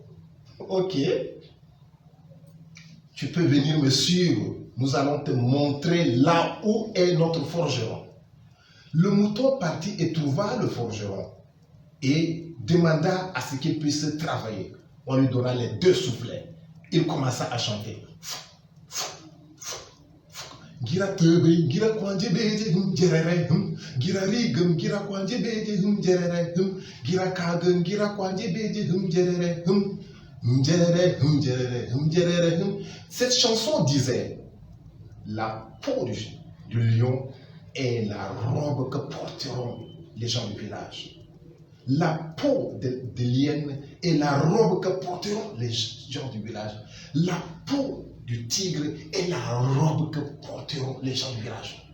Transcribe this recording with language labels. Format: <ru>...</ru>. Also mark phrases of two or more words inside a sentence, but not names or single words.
<fr>Ok. Tu peux venir me suivre. Nous allons te montrer là où est notre forgeron. Le mouton partit et trouva le forgeron et demanda à ce qu'il puisse travailler. On lui donna les deux soufflets. Il commença à chanter:</fr> <rn>gira tebe, gira kwanje beje jerere gira rigum, gira kwanje beje jerere gira kagum, gira kwanje beje jerere jerere jerere.</rn> <fr>Cette chanson disait: la peau du lion est la robe que porteront les gens du village. La peau de l'hyène est la robe que porteront les gens du village. La peau du tigre est la robe que porteront les gens du village.</fr>